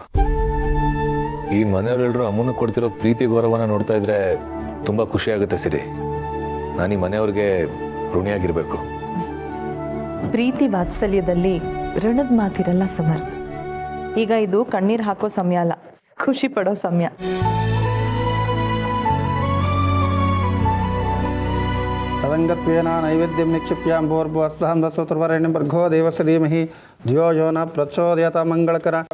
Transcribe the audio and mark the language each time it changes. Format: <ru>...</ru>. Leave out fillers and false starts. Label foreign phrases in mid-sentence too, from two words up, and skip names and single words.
<kn>ಈ ಮನೆಯವರೆಲ್ಲರೂ ಅಮ್ಮನ ಕೊಡ್ತಿರೋ ಪ್ರೀತಿ ಗೌರವನ ನೋಡ್ತಾ ಇದ್ರೆ ತುಂಬ ಖುಷಿಯಾಗುತ್ತೆ ಸಿರಿ. ನಾನು ಈ ಮನೆಯವ್ರಿಗೆ ಋಣಿಯಾಗಿರಬೇಕು. ಪ್ರೀತಿ ವಾತ್ಸಲ್ಯದಲ್ಲಿ ಋಣದ ಮಾತಿರಲ್ಲ ಸಮರ್. ಈಗ ಇದು ಕಣ್ಣೀರು ಹಾಕೋ ಸಮಯ ಅಲ್ಲ, ಖುಷಿ ಪಡೋ ಸಮಯ.</kn> <sa>तदंगत्वेन नैवेद्यं निक्षिप्यां भूर्भुवस्सहं वसुतुर्वरेण्यं भर्गो देवस्य धीमहि धियो यो न प्रचोदयात् मंगलकर</sa>